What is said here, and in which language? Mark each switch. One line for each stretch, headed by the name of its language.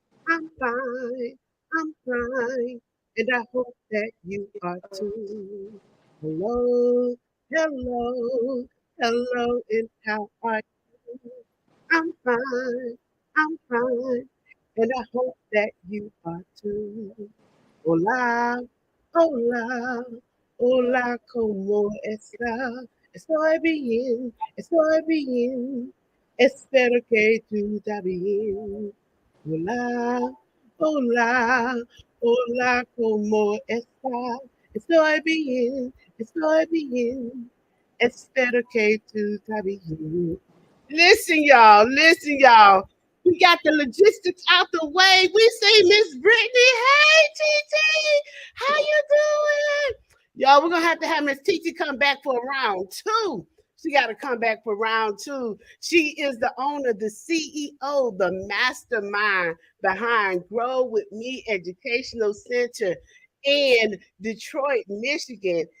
English: I'm fine, I'm fine, and I hope that you are too. Hello, hello, hello, and how are you? I'm fine, I'm fine, and I hope that you are too.
Spanish: Hola, hola, hola, ¿cómo está? Estoy bien, estoy bien. Espero que tú estás bien. Hola, hola, hola, ¿cómo está? Estoy bien, estoy bien. Espero que tú estás bien.
English: Listen, y'all. Listen, y'all. We got the logistics out the way. We see Miss Brittany. Hey, TT. How you doing? Y'all, we're going to have Miss TT come back for round two. She got to come back for round two. She is the owner, the CEO, the mastermind behind Grow With Me Educational Center in Detroit, Michigan.